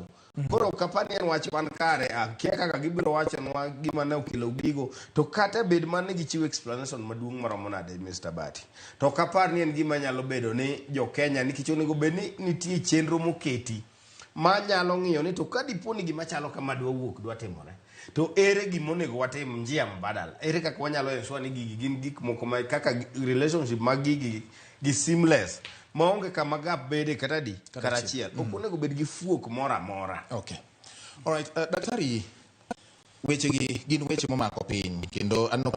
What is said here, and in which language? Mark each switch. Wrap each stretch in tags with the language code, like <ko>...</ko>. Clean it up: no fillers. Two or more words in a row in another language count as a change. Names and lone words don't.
<luo>Koro kapani en wach man kare akia kaka gibiro wachonwa gima ne okelo gigo, to kata bed man ni gichiwo explanation maduong' maromo nade Mr. Bati, to kapar ni en gima nyalo bedo ni jo Kenya nikech onego bed ni nitie chenro moketi ma nyalo ng'iyo ni to ka dipo ni gima chalo kama dwa timore, to ere gima onego watim</luo> <sw>njia mbadala,</sw> <luo>ere kaka wanyalo ensure ni gigi gin gik moko ma kaka relationship mag gigi gi seamless maonge kama gap bede kata karachiel. Ok onego bed gi fuok moro amora. Okay.</luo> <en>All right,</en> <luo>Daktari, weche gi gin weche momako piny kendo</luo>